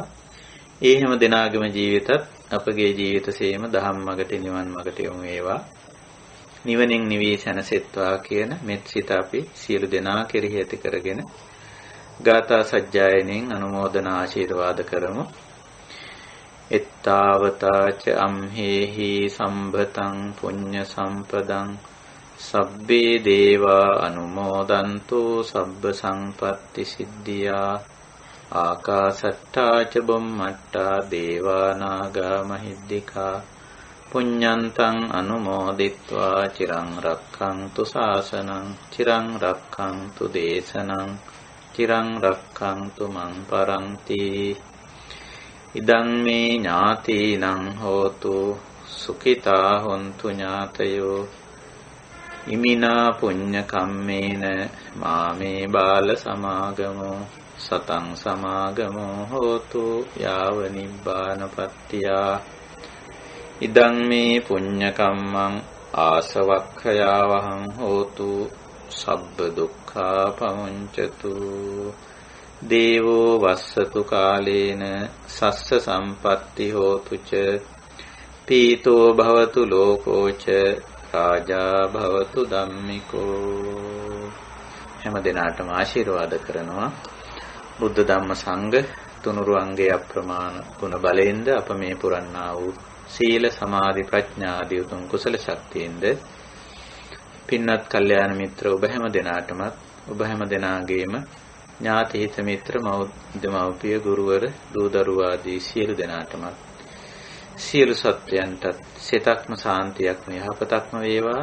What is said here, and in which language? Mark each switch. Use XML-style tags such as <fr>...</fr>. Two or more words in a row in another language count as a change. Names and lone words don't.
<si>ඒ හැම දිනාගම ජීවිතත් අපගේ ජීවිතසේම දහම් මගට නිවන් මගට යොමු වේවා, නිවනින් නිවී සැනසෙත්වා කියන මෙත් සිත අපි සියලු දෙනා කෙරෙහි ඇති කරගෙන ගාථා සජ්ජායනෙන් අනුමෝදන ආශිර්වාද කරමු.</si> <pi>එත්තාවතාච අම්හෙහි සම්භතං පුඤ්ඤ සම්පදං සබ්බේ දේවා අනුමෝදන්තෝ සබ්බ සංපත්ති සිද්ධියා. ආකාසට්ටා ච බුම්මට්ටා දේවා නාග මහිද්దికා පුඤ්ඤන්තං අනුමෝදිත්වා චිරං රක්ඛන්තු ශාසනං චිරං රක්ඛන්තු දේශනං චිරං රක්ඛන්තු මං පරන්ති. ඉදං මේ ඥාතීනං හෝතු සුඛිතා හොන්තු ඥාතයෝ ඉමිනා පුඤ්ඤ කම්මේන මාමේ බාල සමාගමෝ සතං සමාගමෝ හෝතු යාව නිබ්බානපත්තියා. ඉදං මේ පුඤ්ඤ කම්මං ආසවක්ඛයාවහං හෝතු සබ්බ දුක්ඛා පමුඤ්චතු. දේවෝ වස්සතු කාලේන සස්ස සම්පatti හෝතු ච පීතෝ භවතු ලෝකෝ ච රාජා භවතු ධම්මිකෝ.</pi> <si>හැම දිනාටම ආශිර්වාද කරනවා. බුද්ධ ධම්ම සංඝ තුනුරුවන්ගේ අප්‍රමාණ ගුණ බලයෙන්ද අප මේ පුරන්නා වූ සීල සමාධි ප්‍රඥා ආදී උතුම් කුසල ශක්තියින්ද පින්වත් කල්යාණ මිත්‍ර ඔබ හැම දිනාටමත් ඔබ හැම දිනාගේම ඥාති හිත මිත්‍ර මව්පිය ගුරුවර දූ දරුවා ආදී සියලු දෙනාටමත් සියලු සත්‍යයන්ටත් සිතක්ම සාන්තියක්ම යහපතක්ම වේවා.</si>